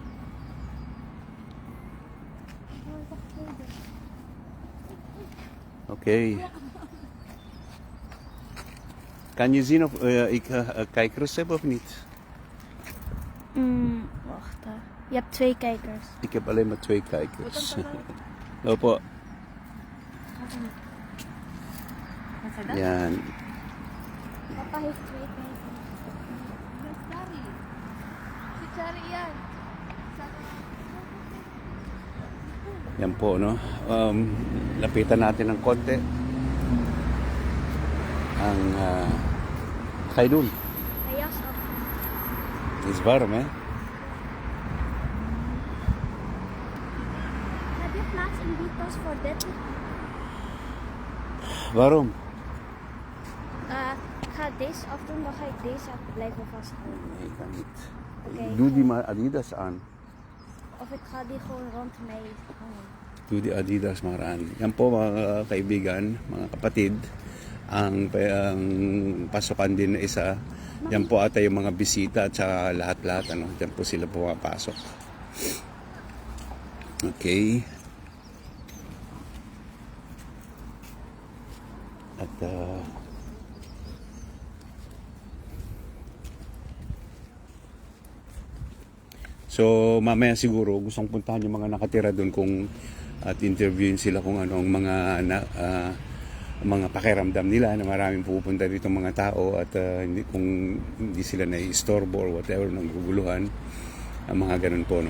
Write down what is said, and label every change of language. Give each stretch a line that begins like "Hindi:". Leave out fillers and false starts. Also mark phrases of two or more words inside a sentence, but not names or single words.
English: Okay.
Dutch: Kan je zien of ik kijkers heb of niet? Wacht. Je hebt 2 kijkers. Ik heb alleen maar 2 kijkers.
Filipino: Opo. Yan.
Dutch: Papa heeft 2 kijkers.
Filipino: Si Chari yan. Yan po, no? Lapitan natin ng konti. Ang Khairul.
Dutch: Jas af. Is warm, hè? Heb je plaats in die tas voor dit? Waarom? Ik ga deze afdoen, dan ga ik deze blijven vasthouden. Nee, kan niet. Oké. Doe die maar Adidas aan. Of ik ga die gewoon rond mij hangen. Doe die Adidas maar aan.
Filipino: Yan po mga kaibigan, mga kapatid, ang pasukan din na isa. Yan po ata yung mga bisita at saka lahat-lahat. Ano? Yan po sila pumapasok. Okay. At so mamaya siguro gustong puntahan yung mga nakatira doon at interviewin sila kung ano ang mga pakiramdam nila na maraming pupunta dito mga tao at kung hindi sila nai-istorbo
English: or whatever,
Filipino: naguguluhan, ang mga ganun po, no?